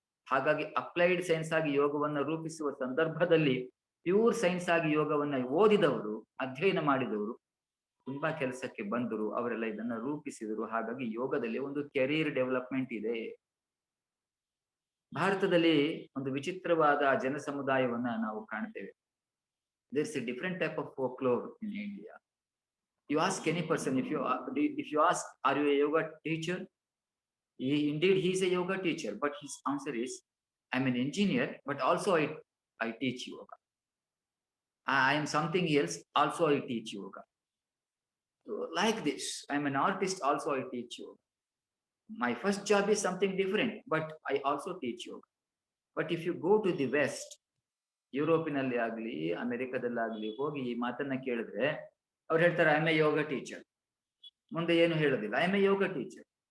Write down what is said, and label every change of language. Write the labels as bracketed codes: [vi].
[kn] ಹಾಗಾಗಿ applied science ಆಗಿ ಯೋಗವನ್ನ ರೂಪಿಸುವ ಸಂದರ್ಭದಲ್ಲಿ ಪ್ಯೂರ್ ಸೈನ್ಸ್ ಆಗಿ ಯೋಗವನ್ನ ಓದಿದವರು, ಅಧ್ಯಯನ ಮಾಡಿದವರು ತುಂಬಾ ಕೆಲಸಕ್ಕೆ ಬಂದರು. ಅವರೆಲ್ಲ ಇದನ್ನ ರೂಪಿಸಿದರು. ಹಾಗಾಗಿ ಯೋಗದಲ್ಲಿ ಒಂದು ಕೆರಿಯರ್ ಡೆವಲಪ್ಮೆಂಟ್ ಇದೆ. ಭಾರತದಲ್ಲಿ ಒಂದು ವಿಚಿತ್ರವಾದ ಜನ ಸಮುದಾಯವನ್ನ ನಾವು ಕಾಣ್ತೇವೆ. [en] There's a different type of folklore in India. You ask any person, if you ask, are you a yoga teacher? Indeed, he is a yoga teacher, but his answer is, I'm an engineer, but also I teach yoga. I am something else, also I teach yoga. So, like this, I'm an artist, also I teach yoga. My first job is something different, but I also teach yoga. But if you go to the West, [kn] ಯುರೋಪಿನಲ್ಲಿ ಆಗ್ಲಿ ಅಮೆರಿಕದಲ್ಲಾಗ್ಲಿ ಹೋಗಿ ಈ ಮಾತನ್ನ ಕೇಳಿದ್ರೆ ಅವ್ರು ಹೇಳ್ತಾರೆ, [en] I am a yoga teacher. [kn] ಮುಂದೆ ಏನು ಹೇಳೋದಿಲ್ಲ, [en] I am a yoga teacher.